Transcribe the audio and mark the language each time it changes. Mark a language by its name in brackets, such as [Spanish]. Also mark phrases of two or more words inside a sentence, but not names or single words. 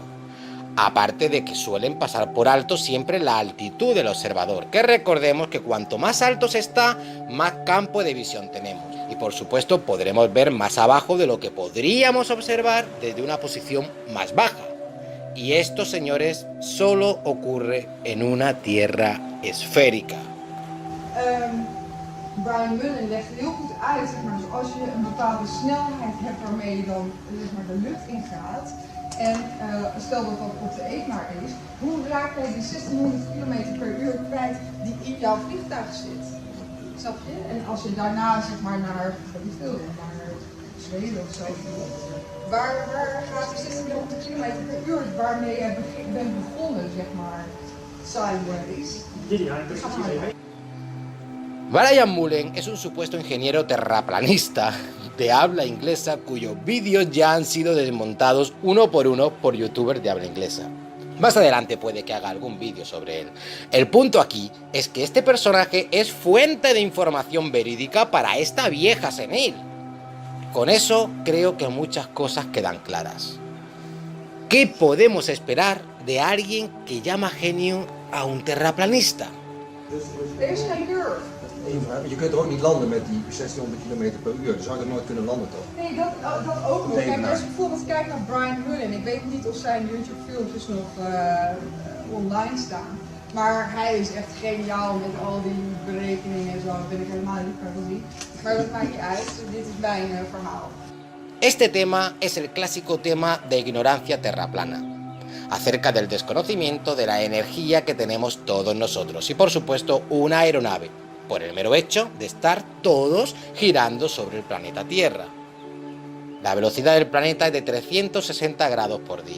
[Spanish] Aparte de que suelen pasar por alto siempre la altitud del observador, que recordemos que cuanto más alto se está, más campo de visión tenemos. Y por supuesto podremos ver más abajo de lo que podríamos observar desde una posición más baja. Y esto, señores, solo ocurre en una tierra esférica. [Dutch] Brian Mullen legt heel goed uit, zeg maar, dus als je een bepaalde snelheid hebt waarmee je dan zeg maar, de lucht ingaat en stel dat dat op de Evenaar is, hoe raak jij die 1600 km per uur kwijt die in jouw vliegtuig zit? Snap je? En als je daarna zeg maar naar, naar Zweden of zo vliegt, waar gaat die 1600 km per uur waarmee je bent begonnen, zeg maar, sideways? [Spanish] Brian Mullen es un supuesto ingeniero terraplanista de habla inglesa cuyos vídeos ya han sido desmontados uno por youtubers de habla inglesa. Más adelante puede que haga algún vídeo sobre él. El punto aquí es que este personaje es fuente de información verídica para esta vieja senil. Con eso creo que muchas cosas quedan claras. ¿Qué podemos esperar de alguien que llama genio a un terraplanista? [Dutch] Er is geen deur. Je kunt er ook niet landen met die 1600 km per uur. Dan zou je er nooit kunnen landen, toch? Nee, dat ook nog. Kijk, als je bijvoorbeeld kijkt naar Brian Mullen, ik weet niet of zijn YouTube-filmpjes nog online staan. Maar hij is echt geniaal met al die berekeningen en zo. Dat ben ik helemaal niet van gezien. Maar dat maakt niet uit. Dit is mijn verhaal. [Spanish] Este tema es el clásico tema de ignorancia terraplana, acerca del desconocimiento de la energía que tenemos todos nosotros y por supuesto una aeronave, por el mero hecho de estar todos girando sobre el planeta Tierra. La velocidad del planeta es de 360 grados por día.